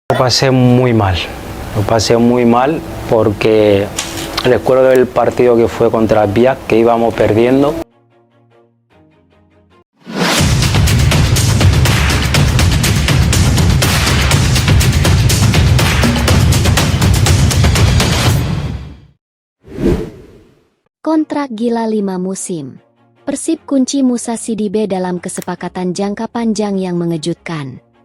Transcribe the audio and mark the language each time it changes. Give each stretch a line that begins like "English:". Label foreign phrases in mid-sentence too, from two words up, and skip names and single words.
Spanish: pasé muy mal. Lo pasé muy mal porque recuerdo el partido que fue contra Biak, que íbamos perdiendo.
Indonesian: Kontrak gila 5 musim. Persib kunci Moussa Sidibé dalam kesepakatan jangka panjang yang mengejutkan.